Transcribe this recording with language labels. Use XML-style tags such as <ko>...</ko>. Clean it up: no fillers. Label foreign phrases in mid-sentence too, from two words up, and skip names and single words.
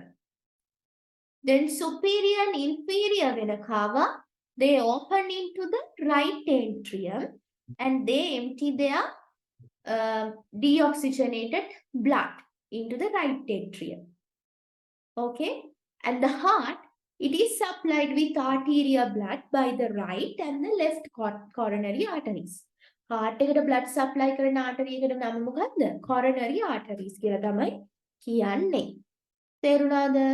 <en>Then superior and inferior vena cava, they open into the right atrium and they empty their deoxygenated blood into the right atrium. Okay? And the heart, It is supplied with arterial blood by the right and the left coronary arteries.</en> <si>Heart එකට</si> <en>blood supply</en> <si>කරන artery එකට නම මොකක්ද?</si> <en>Coronary arteries</en> <si>කියලා තමයි කියන්නේ. තේරුණාද?</si>